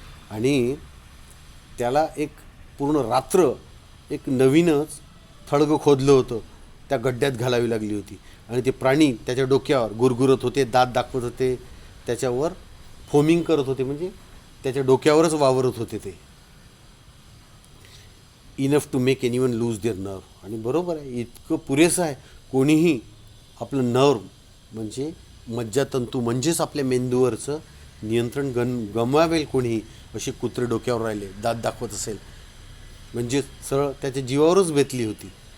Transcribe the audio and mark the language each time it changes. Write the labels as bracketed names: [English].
[Marathi] आणि त्याला एक पूर्ण रात्र एक नवीनच थडगं खोदलं होतं, त्या गड्ड्यात घालावी लागली होती. आणि ते प्राणी त्याच्या डोक्यावर गुरगुरत होते, दात दाखवत होते, त्याच्यावर फोमिंग करत होते, म्हणजे त्याच्या डोक्यावरच वावरत होते ते. [English] Enough to make anyone lose their nerve. [Marathi] आणि बरोबर आहे, इतकं पुरेसं आहे कोणीही आपलं नर्व म्हणजे मज्जातंतू म्हणजेच आपल्या मेंदूवरचं नियंत्रण गमवावेल कोणीही. असे कुत्रे डोक्यावर राहिले, दात दाखवत असेल म्हणजे सरळ त्याच्या जीवावरच बेतली होती.